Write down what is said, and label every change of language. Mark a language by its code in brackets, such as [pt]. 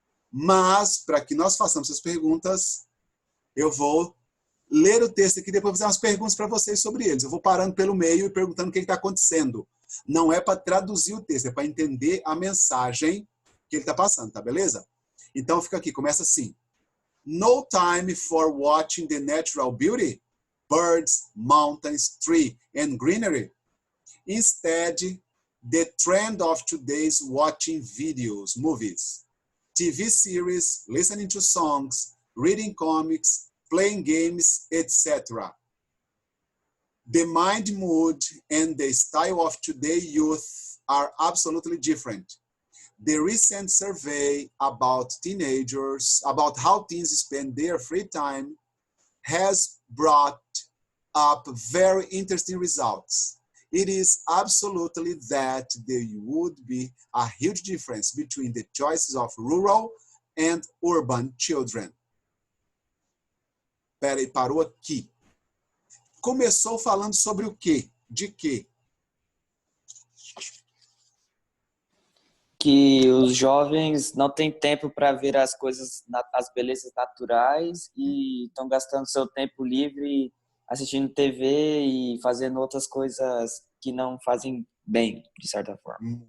[pt] Mas, para que nós façamos essas perguntas, eu vou ler o texto aqui e depois fazer umas perguntas para vocês sobre eles. Eu vou parando pelo meio e perguntando o que está acontecendo. Não é para traduzir o texto, é para entender a mensagem que ele está passando, tá beleza? Então fica aqui, começa assim. [en] No time for watching the natural beauty, birds, mountains, tree and greenery. Instead, the trend of today's watching videos, movies. TV series, listening to songs, reading comics, playing games, etc. The mind, mood, and the style of today's youth are absolutely different. The recent survey about teenagers, about how teens spend their free time, has brought up very interesting results. It is absolutely that there would be a huge difference between the choices of rural and urban children. [pt] Peraí, parou aqui. Começou falando sobre o quê? De quê? Que os jovens não têm tempo para ver as coisas, as belezas naturais e estão gastando seu tempo livre assistindo TV e fazendo outras coisas que não fazem bem, de certa forma.